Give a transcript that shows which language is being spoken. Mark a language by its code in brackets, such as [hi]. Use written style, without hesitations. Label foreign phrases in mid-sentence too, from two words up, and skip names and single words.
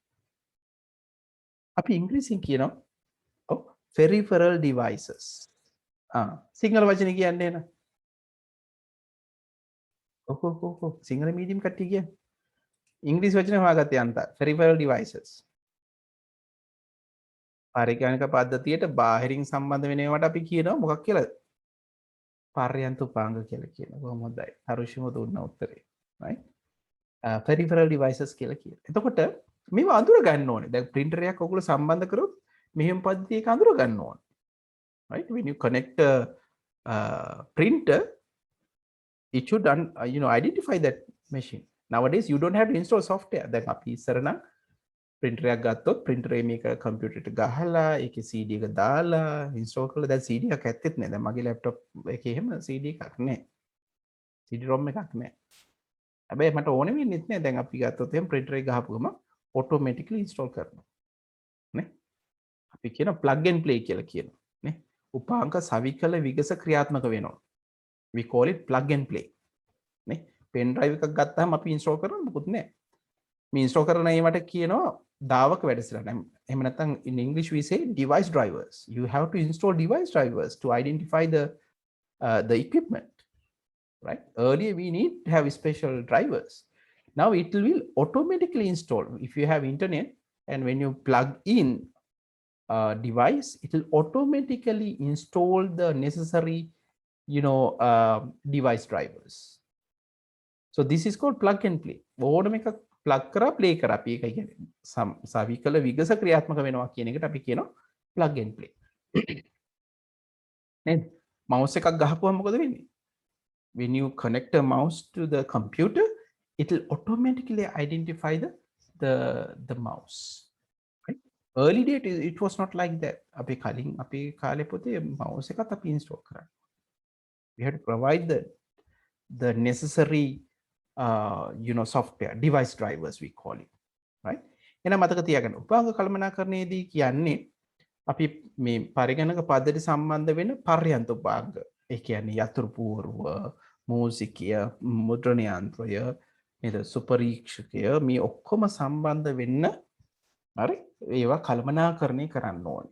[si] අපි ඉංග්‍රීසියෙන් කියනවා ඔව් [en] peripheral devices [si] සිංහල වචනේ කියන්නේ නේ ඔහො සිංහල මීඩියම් කට්ටිය කියන්නේ ඉංග්‍රීසි වචනේ හොයාගත්තේ අන්ත [en] peripheral devices [si] පරිගණක පද්ධතියට බාහිරින් සම්බන්ධ වෙන ඒවාට අපි කියනවා මොකක් කියලාද පර්යන්ත උපාංග කියලා කියනවා කොහොම හොඳයි හරුෂිම දුන්න උත්තරේ [en] right peripheral [si] devices කියලා කියනවා එතකොට මේව අඳුර ගන්න ඕනේ දැන් printer එකක් ඔයගොල්ලෝ සම්බන්ධ කරොත් මෙහෙම පද්ධතියක අඳුර ගන්න ඕනේ [en] right when you connect a printer it should identify that machine nowadays you don't have to install software [si] දැන් අපි ඉස්සර නම් printer එකක් ගත්තොත් printer එක මේක computer එකට ගහලා ඒකේ CD එක දාලා install කරලා දැන් CD එකක් ඇත්තෙත් නෑ දැන් මගේ laptop එකේ එහෙම CD එකක් නෑ [en] CD ROM [si] එකක් නෑ හැබැයි මට ඕනෙ වෙන්නේත් නෑ දැන් අපි ගත්තොත් එහෙම printer එක ගහපු ගමන් automatically install කරනවා නේ අපි කියන [en] plug and play [si] කියලා කියනවා නේ උපාංක සවිකල විගස ක්‍රියාත්මක වෙනවා [en] we call it plug and play [si] නේ [en] pen drive [si] එකක් ගත්තාම අපි install කරන්න මොකුත් නෑ මේ ඉන්ස්ටෝල් කරන ඒවට කියනවා දාවක වැඩසටහන. එහෙම නැත්නම් [en] in English we say device drivers. You have to install device drivers to identify the equipment, right? Earlier we need to have special drivers. Now it will automatically install. If you have internet and when you plug in a device, it will automatically install the necessary, device drivers. So this is called plug and play. [si] ඕනම එකක් plug කරා play කරා අපි ඒකයි කියන්නේ සවිකල විගස ක්‍රියාත්මක වෙනවා කියන එකට අපි කියනවා [en] plug and play. [si] නේද? mouse එකක් ගහපුවම මොකද වෙන්නේ? [en] When you connect a mouse to the computer, it will automatically identify the mouse. Right? Early date it was not like that. [si] අපි කලින් අපි කාලේ පොතේ mouse එකත් අපි install කරා. [en] We had to provide the necessary software, device drivers we call it, right? [si] එහෙනම් මතක තියාගන්න උපාංග කළමනාකරණයේදී කියන්නේ අපි මේ පරිගණක පද්ධති සම්බන්ධ වෙන පර්යන්ත උපාංග. ඒ කියන්නේ යතුරු පුවරුව, මූසිකය, මුද්‍රණ යන්ත්‍රය, නේද? සුපරීක්ෂකය මේ ඔක්කොම සම්බන්ධ වෙන්න හරි ඒවා කළමනාකරණය කරන්න ඕනේ.